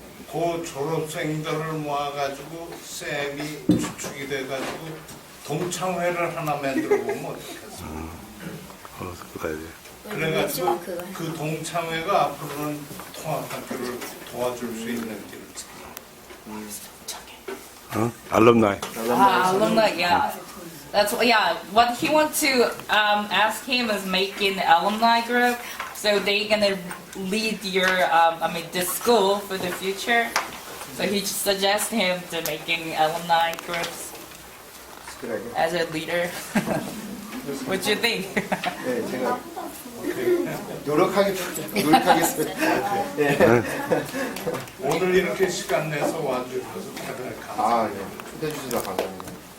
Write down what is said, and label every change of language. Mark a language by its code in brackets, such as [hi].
[ko] 그 졸업생들을 모아가지고 쌤이 주축이 돼가지고 동창회를 하나 만들어 보면 어떻겠어요? 그래가지고 그 동창회가 앞으로는 통합학교를 도와줄 수 있는 길을 [en] 알럼나이. Alumni, yeah. That's what he wants to ask him is making an alumni group, so they're gonna lead your this school for the future. So he suggests him to making alumni groups as a leader. What do you think? [ko] 네, 제가 노력하겠습니다. 네. 오늘 이렇게 시간 내서 와주셔서 대단히 감사합니다. 아, 네. 초대해 주셔서 감사합니다.